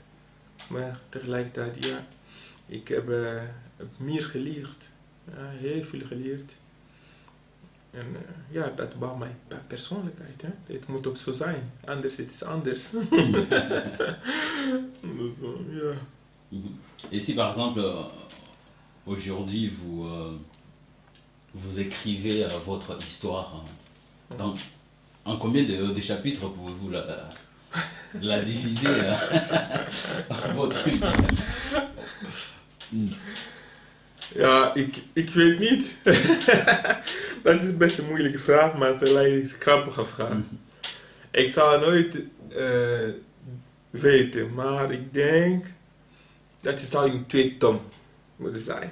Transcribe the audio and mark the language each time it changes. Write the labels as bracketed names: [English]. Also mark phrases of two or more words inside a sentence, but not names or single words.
[Dutch] Maar tegelijkertijd, ja, ik heb meer geleerd. Ja, heel veel geleerd. En ja, dat bouwt mijn persoonlijkheid. Hè. Het moet ook zo zijn, anders het is anders. Dus, ja. [French] Et si par exemple, aujourd'hui, vous écrivez votre histoire, en combien de chapitres pouvez-vous la diviser votre [Dutch] Ja, ik weet niet. Dat is best een moeilijke vraag, maar tegelijk is een grappige vraag. Ik zou nooit weten, maar ik denk dat het zou in 2 tom moeten zijn.